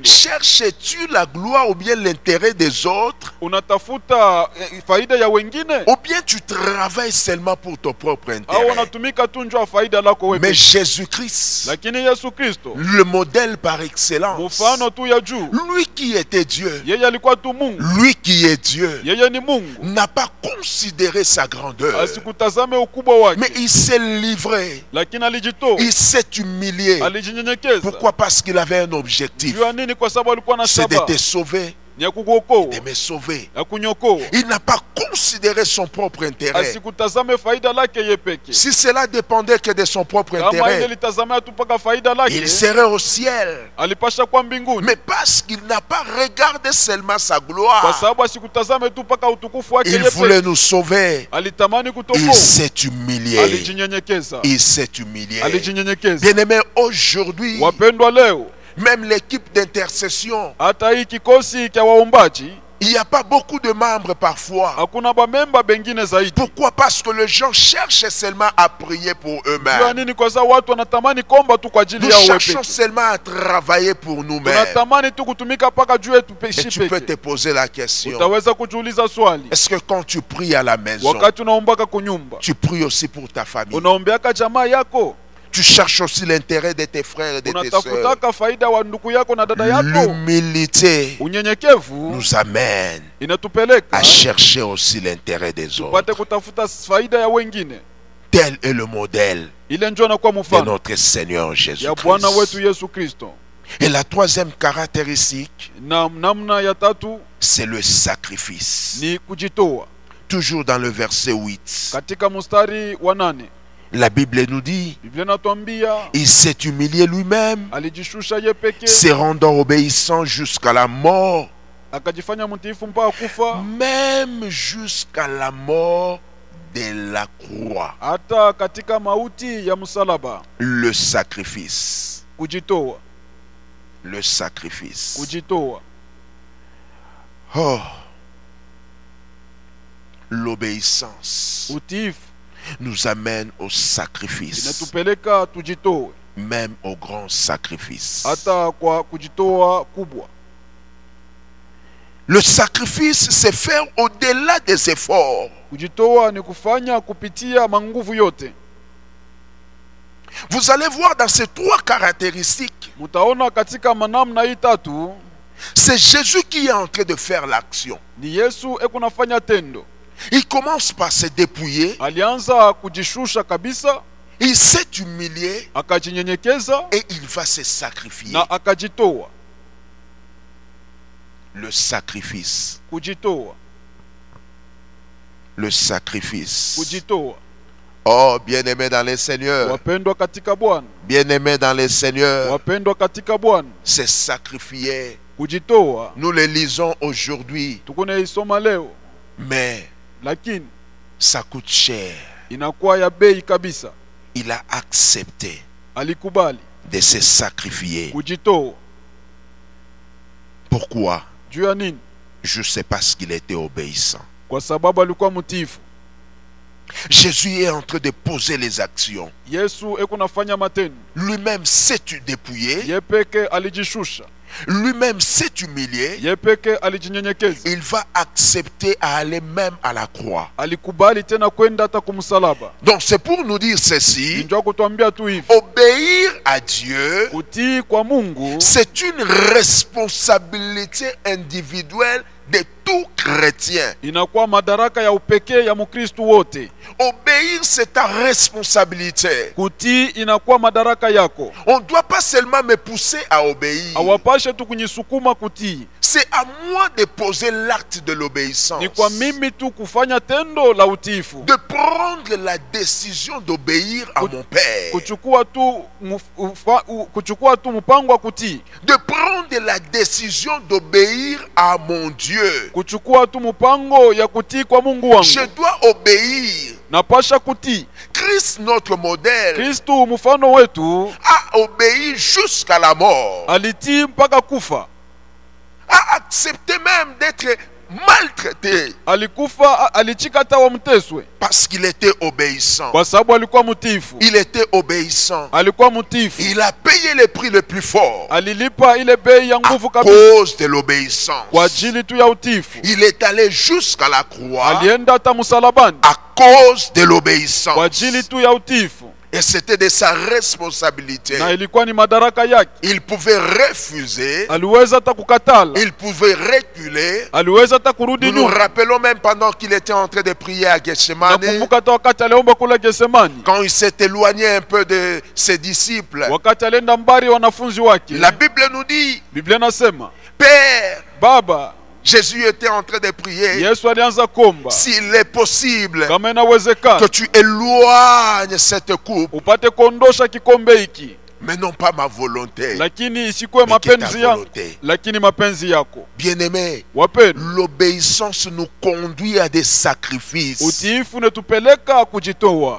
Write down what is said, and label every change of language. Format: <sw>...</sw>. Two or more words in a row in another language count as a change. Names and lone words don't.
<fr>cherches-tu la gloire ou bien l'intérêt des autres,</fr> <sw>unatafuta faida ya wengine</sw> <fr>ou bien tu travailles seulement pour ton propre au intérêt?</fr> <sw>unatumika tu njoo faida lako wewe?</sw> <fr>Mais Jésus-Christ,</fr> <sw>Lakini Yesu Kristo</sw> <fr>le modèle par excellence,</fr> <sw>mfano tu ya juu,</sw> <fr>lui qui était Dieu,</fr> <sw>yeye alikuwa tu Mungu,</sw> <fr>lui qui est Dieu,</fr> <sw>yeye ni Mungu,</sw> <fr>n'a pas considéré sa grandeur,</fr> <sw>asikutazame ukubwa wake,</sw> <fr>mais il s'est livré,</fr> <sw>lakini alijitoa,</sw> <fr>il s'est humilié.</fr> <sw>alijinyenyekeza.</sw> <fr>Pourquoi? Parce qu'il avait un objectif,</fr> <sw>Jua nini? Kwa sababu alikuwa na</sw> <fr>c'est de</fr> <sw>shabaha</sw> <fr>te sauver,</fr> <sw>ni ya kukuokoa,</sw> <fr>de me sauver.</fr> <sw>ya kunyokoa.</sw> <fr>Il n'a pas considéré son propre intérêt.</fr> <sw>Asikutazame faida lake yeye peke.</sw> <fr>Si cela dépendait que de son propre</fr> <sw>Kama ile</sw> <fr>intérêt,</fr> <sw>litazamia tu paka faida lake,</sw> <fr>il serait au ciel.</fr> <sw>alipasha kwa mbinguni.</sw> <fr>Mais parce qu'il n'a pas regardé seulement sa</fr> <sw>Kwa</sw> <fr>gloire,</fr> <sw>sababu asikutazame tu paka utukufu wake</sw> <fr>il</fr> <sw>yeye</sw> <fr>voulait</fr> <sw>peke.</sw> <fr>nous sauver.</fr> <sw>Alitamani</sw> <fr>Il</fr> <sw>kutokoa,</sw> <fr>s'est humilié.</fr> <sw>alijinyenyekeza,</sw> <fr>Il s'est humilié.</fr> <sw>alijinyenyekeza.</sw> <fr>Bien-aimé, aujourd'hui,</fr> <sw>Wapendwa, leo</sw> <fr>même l'équipe d'intercession,</fr> <sw>hata hii kikosi cha waombaji</sw> <fr>il n'y a pas beaucoup de membres parfois.</fr> <sw>hakuna bamemba bengine zaidi.</sw> <fr>Pourquoi? Parce que les gens cherchent seulement à prier pour</fr> <sw>Jua</sw> <fr>eux-mêmes.</fr> <sw>nini? Kwa sababu watu wanatamani komba tu kwa ajili</sw> <fr>Nous</fr> <sw>yao wewe</sw> <fr>cherchons</fr> <sw>peke.</sw> <fr>seulement à travailler pour nous-mêmes.</fr> <sw>Tunatamani tu kutumika paka juu yetu</sw> <fr>Et tu peux te</fr> <sw>peke.</sw> <fr>poser la question.</fr> <sw>Utaweza kujiuliza swali,</sw> <fr>Est-ce que quand tu pries à la maison,</fr> <sw>wakati unaombaka kunyumba,</sw> <fr>tu pries aussi pour ta famille?</fr> <sw>unaombeaka jamaa yako,</sw> <fr>Tu cherches aussi l'intérêt de tes frères et de tes sœurs.</fr> <sw>unatafutaka faida wa ndugu yako na dada yako?</sw> <fr>L'humilité</fr> <sw>Unyenyekevu</sw> <fr>nous amène</fr> <sw>inatupeleka</sw> <fr>à chercher aussi l'intérêt des autres.</fr> <sw>tupate kutafuta faida ya wengine.</sw> <fr>Tel est le modèle</fr> <sw>Ile njoo nakuwa</sw> <fr>de</fr> <sw>mfano</sw> <fr>notre Seigneur</fr> <sw>ya Bwana wetu</sw> <fr>Jésus-Christ.</fr> <sw>Yesu Kristo.</sw> <fr>Et la troisième caractéristique,</fr> <sw>Na namna ya tatu</sw> <fr>c'est le sacrifice.</fr> <sw>ni kujitoa.</sw> <fr>Toujours dans le verset 8,</fr> <sw>Katika mstari wa 8</sw> <fr>la Bible nous dit,</fr> <sw>Biblia inatuambia</sw> <fr>il s'est humilié lui-même,</fr> <sw>alijishusha ye peke,</sw> <fr>se rendant obéissant jusqu'à la mort,</fr> <sw>akajifanya mtiifu mpaka kufa,</sw> <fr>même jusqu'à la mort de la croix.</fr> <sw>hata katika mauti ya msalaba.</sw> <fr>Le sacrifice.</fr> <sw>Kujitoa,</sw> <fr>Le sacrifice.</fr> <sw>kujitoa.</sw> <fr>Oh, l'obéissance</fr> <sw>Utiifu</sw> <fr>nous amène au sacrifice,</fr> <sw>inatupeleka tujitoe,</sw> <fr>même au grand sacrifice.</fr> <sw>hata kwa kujitoa kubwa.</sw> <fr>Le sacrifice, c'est faire au-delà des efforts.</fr> <sw>Kujitoa ni kufanya kupitia manguvu yote.</sw> <fr>Vous allez voir dans ces trois caractéristiques,</fr> <sw>Mutaona katika manamna hii tatu,</sw> <fr>c'est Jésus qui est en train de faire l'action.</fr> <sw>ni Yesu ekunafanya tendo.</sw> <fr>Il commence par se dépouiller,</fr> <sw>Alianza kujishusha kabisa,</sw> <fr>il s'est humilié</fr> <sw>akajinyenyekeza</sw> <fr>et il va se sacrifier.</fr> <sw>na akajitoa.</sw> <fr>Le sacrifice.</fr> <sw>Kujitoa,</sw> <fr>Le sacrifice.</fr> <sw>kujitoa.</sw> <fr>Oh, bien-aimé dans le Seigneur,</fr> <sw>Wapendwa katika Bwana,</sw> <fr>bien-aimé dans le Seigneur,</fr> <sw>wapendwa katika Bwana,</sw> <fr>c'est sacrifier.</fr> <sw>kujitoa</sw> <fr>Nous le lisons aujourd'hui,</fr> <sw>tukune isoma leo,</sw> <fr>mais</fr> <sw>lakini</sw> <fr>ça coûte cher.</fr> <sw>inakuwa ya bei kabisa.</sw> <fr>Il a accepté</fr> <sw>Alikubali</sw> <fr>de se sacrifier.</fr> <sw>kujitoa.</sw> <fr>Pourquoi?</fr> <sw>Juu ya nini?</sw> <fr>Juste parce qu'il était obéissant.</fr> <sw>Kwa sababu alikuwa mtiifu.</sw> <fr>Jésus est en train de poser les actions.</fr> <sw>Yesu ekunafanya matendo.</sw> <fr>Lui-même s'est dépouillé.</fr> <sw>Ye peke alijishusha,</sw> <fr>Lui-même s'est humilié.</fr> <sw>ye peke alijinyenyekeza.</sw> <fr>Il va accepter à aller même à la croix.</fr> <sw>Alikubali tena kwenda hata kumsalaba.</sw> <fr>Donc c'est pour nous dire ceci.</fr> <sw>Njoo kutuambia tu hivi,</sw> <fr>Obéir à Dieu,</fr> <sw>kutii kwa Mungu</sw> <fr>c'est une responsabilité individuelle de tout chrétien.</fr> <sw>inakuwa madaraka ya upekee ya Mkristo wote.</sw> <fr>Obéir, c'est ta responsabilité.</fr> <sw>Kutii inakuwa madaraka yako.</sw> <fr>On ne doit pas seulement me pousser à obéir.</fr> <sw>Awapashe tu kunyisukuma kutii.</sw> <fr>C'est à moi de poser l'acte de l'obéissance.</fr> <sw>Ni kwa mimi tu kufanya tendo la utiifu.</sw> <fr>De prendre la décision d'obéir à mon Père.</fr> <sw>Kuchukua tu mpango wa kutii.</sw> <fr>De prendre la décision d'obéir à mon Dieu.</fr> <sw>Kuchukua tu mpango ya kutii kwa Mungu wangu.</sw> <fr>Je dois obéir.</fr> <sw>Napasha kutii.</sw> <fr>Christ, notre modèle,</fr> <sw>Kristo mfano wetu</sw> <fr>a obéi jusqu'à la mort.</fr> <sw>alitii mpaka kufa.</sw> <fr>A accepté même d'être maltraité</fr> <sw>alikufa, alichika hata wamteswe</sw> <fr>parce qu'il était obéissant.</fr> <sw>kwa sababu alikuwa mtiifu.</sw> <fr>Il était obéissant.</fr> <sw>Alikuwa mtiifu,</sw> <fr>Il a payé le prix le plus fort</fr> <sw>alilipa ile bei ya</sw> <fr>à</fr> <sw>nguvu kabisa</sw> <fr>cause de l'obéissance.</fr> <sw>kwa ajili tu ya utiifu.</sw> <fr>Il est allé jusqu'à la croix</fr> <sw>Alienda hata msalabani</sw> <fr>à cause de</fr> <sw>kwa</sw> <fr>l'obéissance.</fr> <sw>ajili tu ya utiifu,</sw> <fr>Et c'était de sa responsabilité.</fr> <sw>na ilikuwa ni madaraka yake.</sw> <fr>Il pouvait refuser,</fr> <sw>Aliweza hata kukatala,</sw> <fr>il pouvait reculer.</fr> <sw>aliweza hata kurudi</sw> <fr>Nous nous</fr> <sw>nyuma.</sw> <fr>rappelons même pendant qu'il était en train de prier à Gethsemane,</fr> <sw>Nakumbuka hata wakati aliomba kula Getsemani,</sw> <fr>quand il s'est éloigné un peu de ses disciples.</fr> <sw>wakati alienda mbali wanafunzi wake.</sw> <fr>La Bible nous dit,</fr> <sw>Biblia nasema,</sw> <fr>Père,</fr> <sw>Baba,</sw> <fr>Jésus était en train de prier,</fr> <sw>Yesu alianza kuomba,</sw> <fr>s'il est possible</fr> <sw>kama inawezekana</sw> <fr>que tu éloignes cette coupe,</fr> <sw>upate kuondosha kikombe hiki,</sw> <fr>mais non pas ma volonté,</fr> <sw>lakini isikuwe</sw> <fr>mais que ta</fr> <sw>mapenzi yangu,</sw> <fr>volonté.</fr> <sw>lakini mapenzi yako.</sw> <fr>Bien-aimés,</fr> <sw>Wapendwa,</sw> <fr>l'obéissance nous conduit à des sacrifices.</fr> <sw>utiifu unatupeleka kujitoa.</sw>